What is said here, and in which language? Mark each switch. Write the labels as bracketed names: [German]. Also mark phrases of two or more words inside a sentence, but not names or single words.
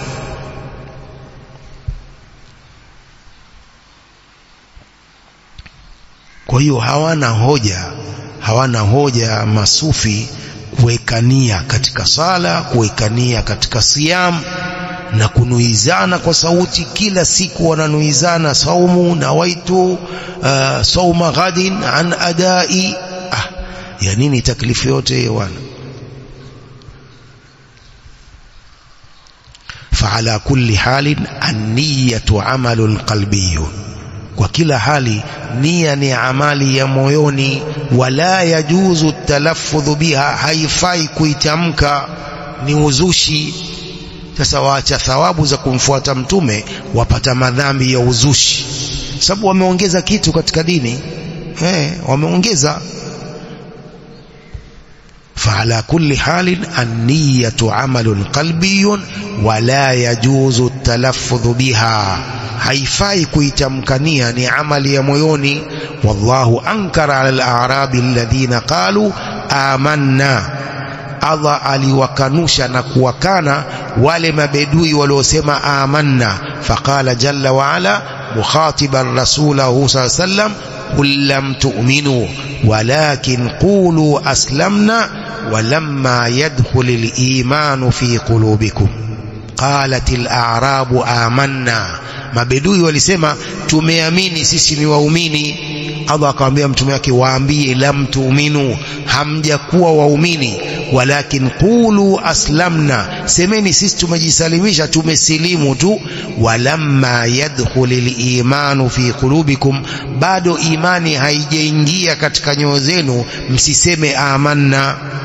[Swahili] Kwa hiyo hawana hoja masufi kuwekania katika sala, kuwekania katika siyam na kunuizana kwa sauti. Kila siku wananuizana saumu na [Arabic] نويت صوم غد عن أداء. [Swahili] Ya nini taklifu yote hiyo wana? [Arabic] فعلى كل حال النية عمل قلبي, [Swahili] kwa kila hali nia ni amali ya moyoni. [Arabic] ولا يجوز التلفظ بها, [Swahili] haifai kuitamka, ni uzushi. Sasa waacha thawabu za kumfuata mtume, wapata madhambi ya uzushi, sababu wameongeza kitu katika dini. [Arabic] Wameongeza. فعلى كل حال النية عمل قلبي ولا يجوز التلفظ بها, [Swahili] haifai kuitamkania, ni amali ya moyoni. [Arabic] والله أنكر على الأعراب الذين قالوا آمنا, [Swahili] Allah aliwakanusha na kuwakana wale mabedui waliosema amanna. [Arabic] فقال جل وعلا مخاطبا رسوله صلى الله عليه وسلم قل لم تؤمنوا ولكن قولوا أسلمنا ولما يدخل الإيمان في قلوبكم. قالت الأعراب آمنا, [Swahili] mabedui walisema tumeamini, sisi ni waumini. Allah akamwambia mtume wake, waambie [Arabic] لم تؤمنوا, [Swahili] hamjakuwa waumini, [Arabic] ولكن قولوا أسلمنا, [Swahili] semeni sisi tumejisalimisha, tumesilimu tu. [Arabic] ولما يدخل الإيمان في قلوبكم, [Swahili] bado imani haijaingia katika nyoyo zenu, msiseme amanna.